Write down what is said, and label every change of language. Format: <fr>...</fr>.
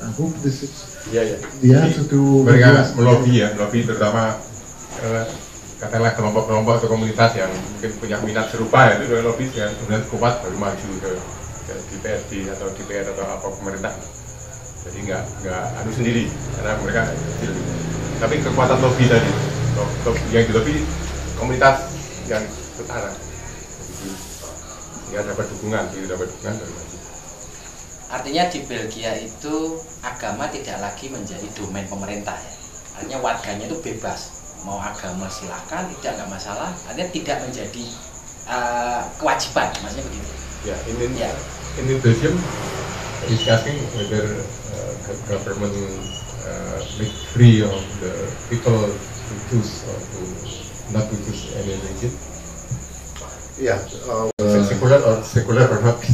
<en>I hope this is the answer to...</en> <id>Mereka melobby terutama katakanlah kelompok-kelompok atau komunitas yang mungkin punya minat serupa, ya, itu lobby yang kemudian Kupas baru maju ke DPRD atau DPR atau apa pemerintah. Jadi nggak anu sendiri karena mereka kecil. Tapi kekuatan lobby tadi, yang di lobby komunitas yang setara, dia dapat dukungan dari maju. Artinya di Belgia itu agama tidak lagi menjadi domain pemerintah, ya. Artinya warganya itu bebas, mau agama silakan, nggak masalah. Artinya tidak menjadi kewajiban, maksudnya begitu.</id> <en>Ya, in Belgium is asking whether government make free of the people to choose or to not to choose any religion. Yeah. Secular or not?</en>